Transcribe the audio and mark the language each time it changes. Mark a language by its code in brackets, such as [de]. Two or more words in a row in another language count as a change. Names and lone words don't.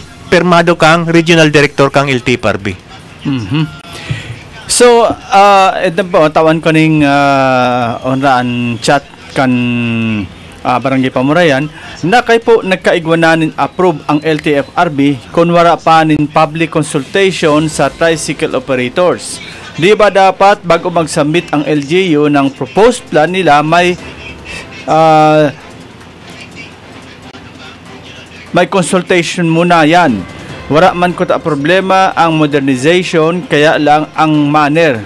[bik] Permado kang regional director kang LTFRB. Mm-hmm. So, ito po, tawan ko ning onraan chat kan Barangay Pamurayan, na kay po nagkaigwananin approve ang LTFRB kung wala pa nin [en] public consultation [bik] sa [en] tricycle operators. [tl] Di ba dapat bago mag-submit ang LGU ng [en] proposed plan [tl] nila may consultation muna yan. [bik] Wala man ko ta problema ang modernization, kaya lang ang manner.